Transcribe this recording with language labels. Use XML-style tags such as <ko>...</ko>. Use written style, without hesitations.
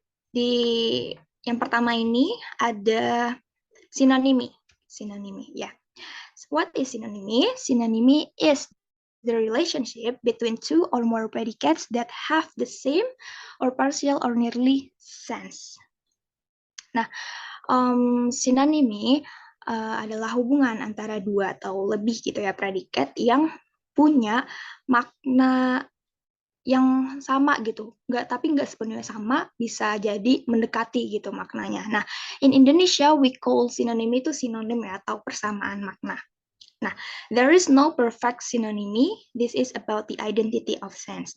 <id>Di yang pertama ini ada sinonimi.</id> <en>Sinonimi, ya. What is synonymy? Synonymy is the relationship between two or more predicates that have the same or partial or nearly sense.</en> <id>Nah, synonymy adalah hubungan antara dua atau lebih gitu ya predikat yang punya makna yang sama gitu, tapi nggak sepenuhnya sama, bisa jadi mendekati gitu maknanya. Nah,</id> <en>in Indonesia we call synonymy</en> <id>itu sinonim ya atau persamaan makna.</id> <en>Nah, there is no perfect synonymy. This is about the identity of sense.</en>